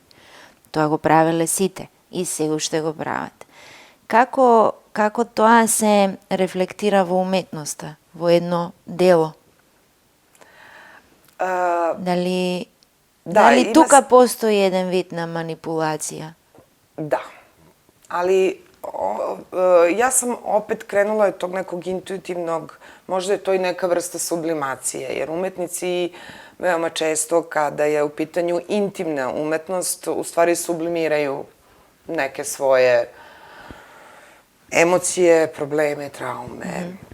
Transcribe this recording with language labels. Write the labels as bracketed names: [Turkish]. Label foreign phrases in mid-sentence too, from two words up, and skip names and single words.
[Macedonian] Тоа го правеле сите и сега уште го прават. Како тоа се рефлектира во уметноста, во едно дело? Дали тука постои еден вид на манипулација? [Serbian] Da, ali Ja sam opet krenula od tog nekog intuitivnog, možda je to i neka vrsta sublimacije, jer umetnici veoma često kada je u pitanju intimna umetnost, u stvari sublimiraju neke svoje emocije, probleme, traume.